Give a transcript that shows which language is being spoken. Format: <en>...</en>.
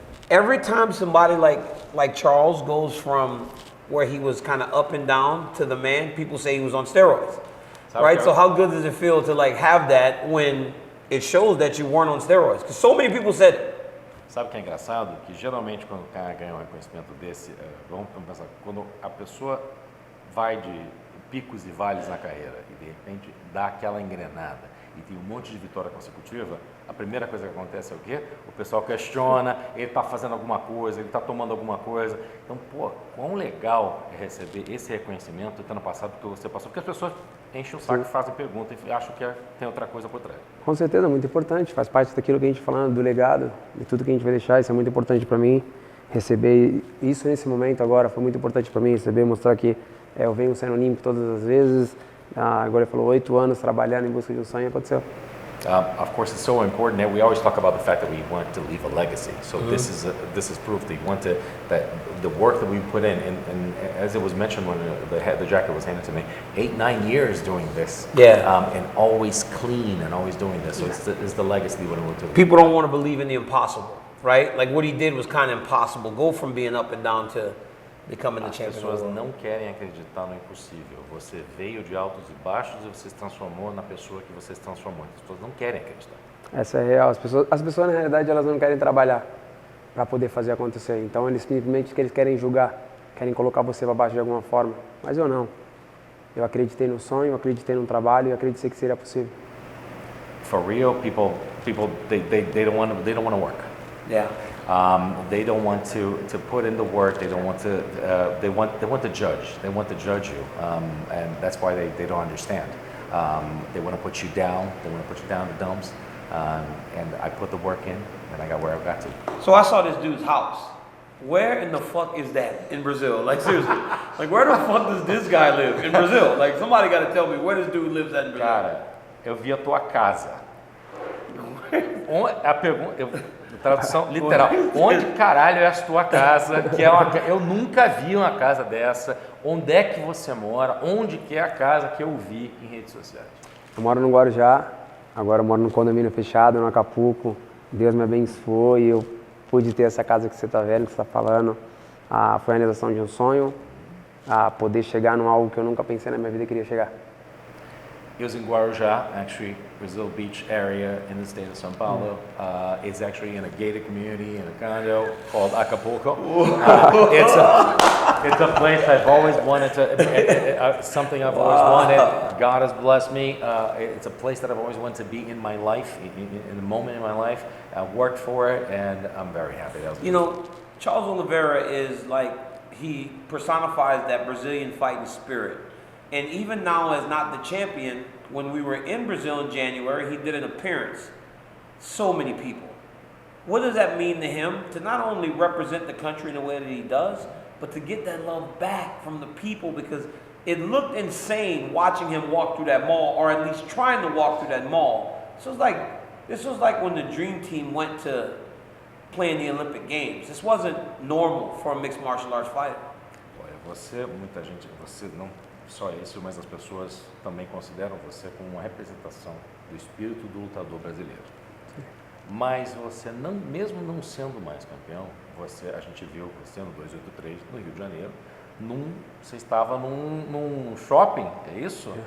<en>every time somebody like Charles goes from where he was kind of up and down to the man, people say he was on steroids, right? So how good does it feel to like have that when it shows that you weren't on steroids? Because so many people said it.</en> <pt>Sabe o que é engraçado? Que geralmente quando o cara ganha um reconhecimento desse, vamos pensar, quando a pessoa vai de picos e vales na carreira e de repente dá aquela engrenada e tem um monte de vitória consecutiva, a primeira coisa que acontece é o quê? O pessoal questiona, ele está fazendo alguma coisa, ele está tomando alguma coisa. Então, pô, quão legal é receber esse reconhecimento tendo passado porque você passou, porque as pessoas enchem o saco, fazem pergunta e acham que tem outra coisa por trás. Com certeza, muito importante, faz parte daquilo que a gente falando do legado, de tudo que a gente vai deixar, isso é muito importante para mim, receber isso nesse momento agora, foi muito importante para mim, receber, mostrar que eu venho sendo olímpico todas as vezes, agora ele falou 8 anos trabalhando em busca de um sonho, aconteceu.</pt> <en>Of course, it's so important that we always talk about the fact that we want to leave a legacy. So this is proof that you want to, that the work that we put in, and as it was mentioned when the jacket was handed to me, 8-9 years doing this, and always clean and always doing this. So it's the legacy we want to do. People don't want to believe in the impossible, right? Like what he did was kind of impossible. Go from being up and down to becoming the champion.</en> <pt>As pessoas não querem acreditar no impossível. Você veio de altos e baixos e você se transformou na pessoa que você se transformou. As pessoas não querem acreditar. Essa é real. As pessoas na realidade elas não querem trabalhar para poder fazer acontecer. Então eles simplesmente que eles querem julgar, querem colocar você para baixo de alguma forma. Mas eu não. Eu acreditei no sonho, eu acreditei no trabalho e acreditei que seria possível.</pt> <en>For real, people they don't want to work. Yeah. They don't want to put in the work. They don't want to. They want to judge. They want to judge you, and that's why they don't understand. They want to put you down. They want to put you down in the dumps. And I put the work in, and I got where I got to. So I saw this dude's house. Where in the fuck is that in Brazil? Like seriously, like where the fuck does this guy live in Brazil? Like somebody got to tell me where this dude lives at in Brazil.</en> <pt>Cara, eu vi a tua casa. A pergunta. Tradução literal. Onde caralho é a tua casa? Que é eu nunca vi uma casa dessa. Onde é que você mora? Onde que é a casa que eu vi em redes sociais? Eu moro no Guarujá, agora eu moro num condomínio fechado, no Acapulco. Deus me abençoou e eu pude ter essa casa que você está vendo, que você está falando. Foi a realização de um sonho, poder chegar num algo que eu nunca pensei na minha vida que queria chegar.</pt> <en>It was in Guarujá, actually, Brazil Beach area in the state of São Paulo. It's actually in a gated community in a condo called Acapulco. It's a place I've always wanted to, something I've always wanted. God has blessed me. It's a place that I've always wanted to be in my life, in a moment in my life. I've worked for it, and I'm very happy. You know, Charles Oliveira is like, he personifies that Brazilian fighting spirit. And even now as not the champion, when we were in Brazil in January, he did an appearance. So many people. What does that mean to him? To not only represent the country in the way that he does, but to get that love back from the people, because it looked insane watching him walk through that mall, or at least trying to walk through that mall. This was like when the Dream Team went to play in the Olympic Games. This wasn't normal for a mixed martial arts fighter.</en> <pt>Olha, muita gente, você não só isso, mas as pessoas também consideram você como uma representação do espírito do lutador brasileiro. Mas você não, mesmo não sendo mais campeão, a gente viu você no 283 no Rio de Janeiro, você estava num shopping, é isso?</pt>